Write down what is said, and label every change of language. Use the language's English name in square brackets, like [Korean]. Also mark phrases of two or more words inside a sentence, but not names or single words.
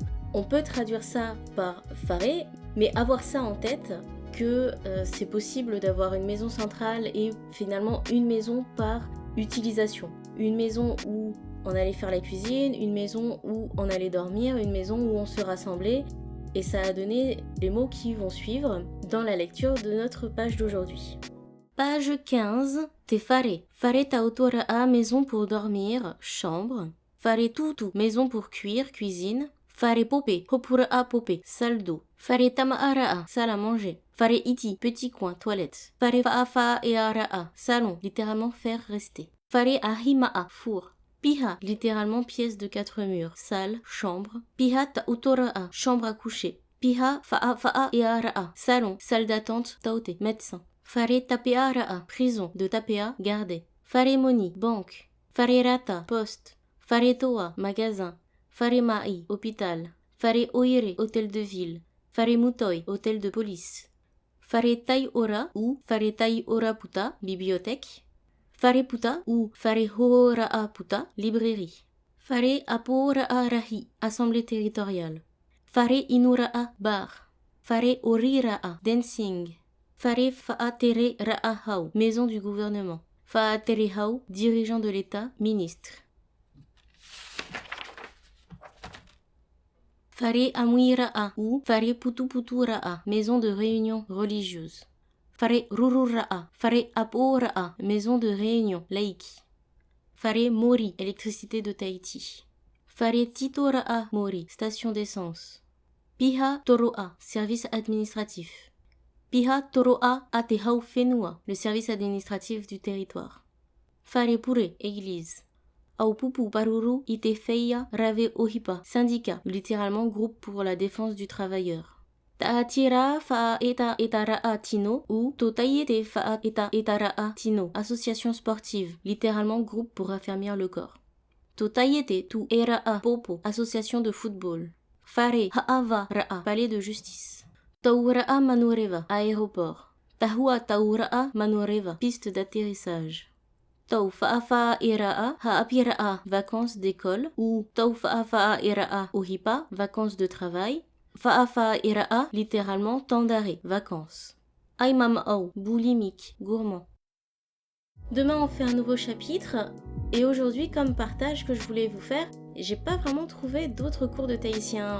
[French] On peut traduire ça par fare, mais avoir ça en tête que c'est possible d'avoir une maison centrale et finalement une maison par utilisation. Une maison où on allait faire la cuisine, une maison où on allait dormir, une maison où on se rassemblait. Et ça a donné les mots qui vont suivre dans la lecture de notre page d'aujourd'hui. Page 15, [Tahitian] te fare. Fare tautora [French] maison pour dormir, chambre. [Tahitian] Fare tutu, [French] maison pour cuire, cuisine. [Tahitian] Fare pope, hopura pope, [French] salle d'eau. [Tahitian] Fare tamaara, [French] salle à manger. [Tahitian] Fare iti, [French] petit coin, toilette. [Tahitian] Fare faafa e araa, [French] salon, littéralement faire rester. [Tahitian] Fare ahimaa, four. [French] Piha, littéralement pièce de 4 murs, salle, chambre. [Tahitian] Piha tautoraa, [French] chambre à coucher. [Tahitian] Piha faa e araa, [French] salon, salle d'attente, taute, médecin. [Tahitian] Fare tapearaa, [French] prison, de tapea, garder. [Tahitian] Fare moni, banque. Fare rata, poste. Fare toa, magasin. Fare mai, hôpital. Fare oire, [French] hôtel de ville. [Tahitian] Fare mutoi, [French] hôtel de police. [Tahitian] Fare tai ora ou fare tai ora puta, bibliothèque. Fare puta ou fare horaa puta, librairie. Fare aporaa rahi, [French] assemblée territoriale. [Tahitian] Fare inuraa, bar. Fare oriraa, dancing. Fare faatere raahau, [French] maison du gouvernement. [Tahitian] Faatere hau, [French] dirigeant de l'État, ministre. [Tahitian] Fare amuiraa ou fare putuputuraa, [French] maison de réunion religieuse. [Tahitian] Fare rururaa, fare aporaa, [French] maison de réunion laïque. [Tahitian] Fare mori, [French] électricité de Tahiti. [Tahitian] Fare titoraa mori, [French] station d'essence. [Tahitian] Piha toroa, [French] service administratif. [Tahitian] Piha toroa atehau fenua, [French] le service administratif du territoire. [Tahitian] Fare pure, église. Aupupu paruru ite feia rave ohipa, [French] syndicat, littéralement groupe pour la défense du travailleur. [Tahitian] Taatira faa eta etaraa tino ou totaiete faa eta etaraa tino, [French] association sportive, littéralement groupe pour affermir le corps. [Tahitian] Totaiete tu eraa popo, [French] association de football. [Tahitian] Fare haava raa, [French] palais de justice. [Tahitian] Tauraa manureva, aéroport. Tahua tauraa manureva, [French] piste d'atterrissage. [Tahitian] Tau fa'afa'a eraa ha'apiraa, [French] vacances d'école, ou [Tahitian] tau fa'afa'a eraa ohipa, [French] vacances de travail. [Tahitian] Fa'afa'a eraa, [French] littéralement temps d'arrêt, vacances. Aimama'au, boulimique, gourmand. Demain on fait un nouveau chapitre, et aujourd'hui comme partage que je voulais vous faire, j'ai pas vraiment trouvé d'autres cours de tahitien.